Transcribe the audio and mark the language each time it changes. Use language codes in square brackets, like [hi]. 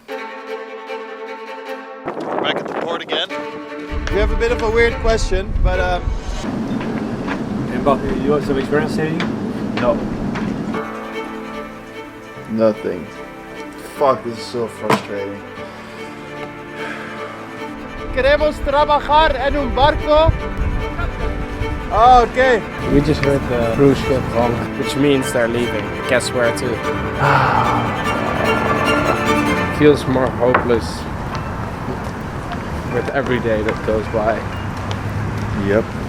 [en] We're back at the port again. We have a bit of a weird question, but Mbappe, you have some experience sailing? no. Nothing. Fuck, this is so frustrating. [es] Queremos trabajar en un barco. [en] Oh, okay. We just heard the cruise ship honk, which means they're leaving. Guess where to? Feels more hopeless with every day that goes by. Yep.